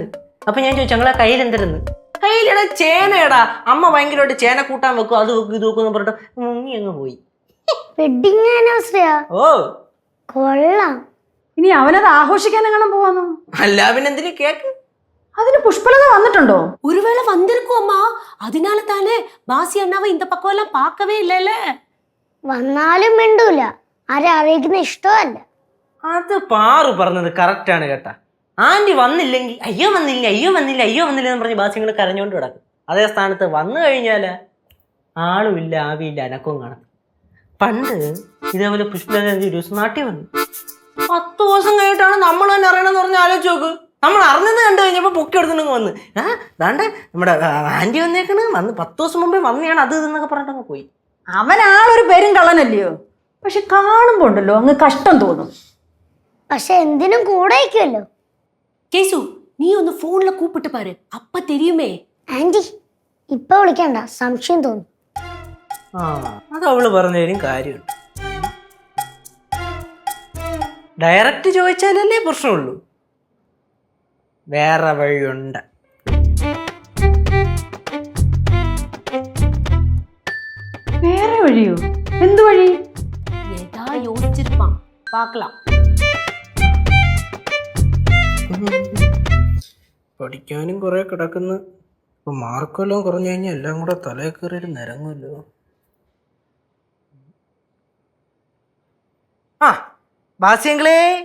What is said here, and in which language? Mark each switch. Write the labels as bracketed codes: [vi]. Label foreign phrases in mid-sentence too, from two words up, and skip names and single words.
[ml] അപ്പൊ ഞാൻ ചോദിച്ചു ഞങ്ങളെ കയ്യിൽ എന്തിരുന്ന്. കയ്യിലടാ ചേനയടാ. അമ്മ ഭയങ്കരമായിട്ട് ചേന കൂട്ടാൻ വെക്കും, അത് വെക്കും ഇത് വെക്കും എന്ന് പറഞ്ഞിട്ട് മുങ്ങി അങ്ങ് പോയി. [en] wedding anniversary? [ml] ഓ കൊള്ളാം. ഇനി അവനത് ആഘോഷിക്കാൻ എങ്ങനെ പോവാന്നോ? അല്ല പിന്നെന്തിന് കേക്ക്? അതിന് പുഷ്പലത വന്നിട്ടുണ്ടോ? [ta] ஒருவேளை வந்திருக்கும் அம்மா. அதனால தானே பாசி அண்ணாவை இந்த பக்கம் எல்லாம் பார்க்கவே இல்லைல்ல. [ml] വന്നാലും മിണ്ടൂല. ആരെ അറിയിക്കുന്ന ഇഷ്ടമല്ല. അത് പാറു പറഞ്ഞത് കറക്റ്റ് ആണ് കേട്ടാ. ആന്റി വന്നില്ലെങ്കിൽ അയ്യോ വന്നില്ല അയ്യോ വന്നില്ല അയ്യോ വന്നില്ല എന്ന് പറഞ്ഞ് ബാസ്യങ്ങൾ കരഞ്ഞോണ്ട് കിടക്കും. അതേ സ്ഥാനത്ത് വന്നു കഴിഞ്ഞാല് ആളുമില്ല ആവിയില്ല അനക്കവും കാണും. പണ്ട് ഇതേപോലെ പുഷ്പലത ഒരു ദിവസം നാട്ടിൽ വന്നു. 10 ദിവസം കഴിഞ്ഞിട്ടാണ് നമ്മൾ തന്നെ അറിയണമെന്ന് പറഞ്ഞ് ആലോചിച്ച് നോക്ക്. നമ്മൾ അറിഞ്ഞത് കണ്ടു കഴിഞ്ഞപ്പോൾ പൊക്കി എടുത്തിട്ടുണ്ടെങ്കിൽ വന്ന് ദാണ്ട് നമ്മുടെ ആന്റി വന്നേക്കണ്, വന്ന് 10 ദിവസം മുമ്പേ വന്നെയാണ് അത് ഇതെന്നൊക്കെ പറഞ്ഞിട്ടങ്ങ് പോയി. അവൻ ആളൊരു പേരും കള്ളനല്ലയോ, പക്ഷെ കാണുമ്പോ ഉണ്ടല്ലോ അങ്ങ് കഷ്ടം തോന്നും. പക്ഷെ എന്തിനും കൂടെ അയക്കുമല്ലോ. [ta] கேசு, நீ ஒன்னு ஃபோனில் கூப்பிட்டு பாரு, அப்ப தெரியுமே. [ml] ആന്റി ഇപ്പൊ വിളിക്കണ്ട, സംശയം തോന്നും. അത് അവള് പറഞ്ഞതിനും കാര്യമുണ്ട്. ഡയറക്റ്റ് ചോദിച്ചാലല്ലേ പ്രശ്നമുള്ളൂ. വേറെ വഴിയുണ്ട്. വേറെ വഴിയോ? എന്ത് വഴി? [ta] ஏதா யோசிச்சிருப்பான், பார்க்கலாம். [ml] പഠിക്കാനും കുറെ കിടക്കുന്നു. ഇപ്പൊ മാർക്കെല്ലാം കുറഞ്ഞു കഴിഞ്ഞാൽ എല്ലാം കൂടെ തലയിൽ കയറിയിട്ട് നിരങ്ങുമല്ലോ. ആ ബാസ്യങ്ങളെ,